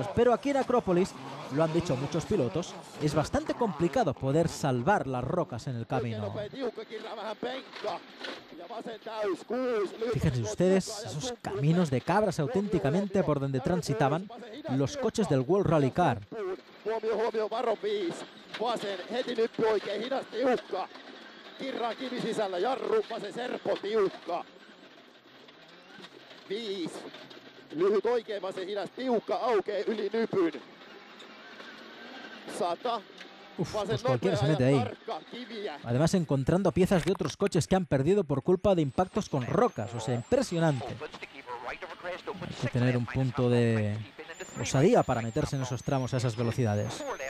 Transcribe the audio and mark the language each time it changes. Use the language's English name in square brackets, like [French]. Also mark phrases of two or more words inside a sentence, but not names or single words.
[Spanish] Pero aquí en Acrópolis, lo han dicho muchos pilotos, es bastante complicado poder salvar las rocas en el camino. Fíjense ustedes esos caminos de cabras auténticamente por donde transitaban los coches del World Rally Car. [Finnish] Kirran kivi sisällä, jarru, vasen serpo, tiukka. 5. Lyhyt oikein, vasen hidas, tiukka, aukee yli nypyn. 100. [Spanish] Pues cualquiera se mete ahí. Además encontrando piezas de otros coches que han perdido por culpa de impactos con rocas. O sea, impresionante. Hay que tener un punto de osadía para meterse en esos tramos a esas velocidades.